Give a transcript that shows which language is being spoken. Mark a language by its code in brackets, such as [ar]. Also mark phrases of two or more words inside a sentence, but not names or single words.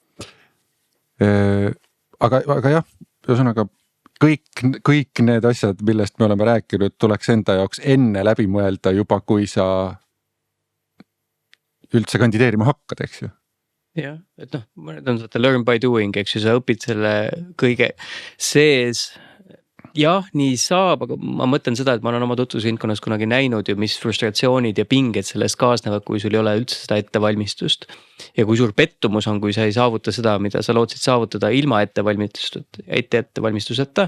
[et] Aga jah, ühesõnaga kõik need asjad, millest me oleme rääkinud, tuleks enda jaoks enne läbi mõelda juba, kui sa üldse kandideerima hakkad, eks ju. Jah, et mõned on seda [en] learn by doing, [et] eks ju, sa õpid selle kõige sees. Jah, nii saab, aga ma mõtlen seda, et ma olen oma tutvusringkonnas kunagi näinud ju, mis frustratsioonid ja pinged sellest kaasnevad, kui sul ei ole üldse seda ettevalmistust. Ja kui suur pettumus on, kui sa ei saavuta seda, mida sa lootsid saavutada ilma ettevalmistuseta.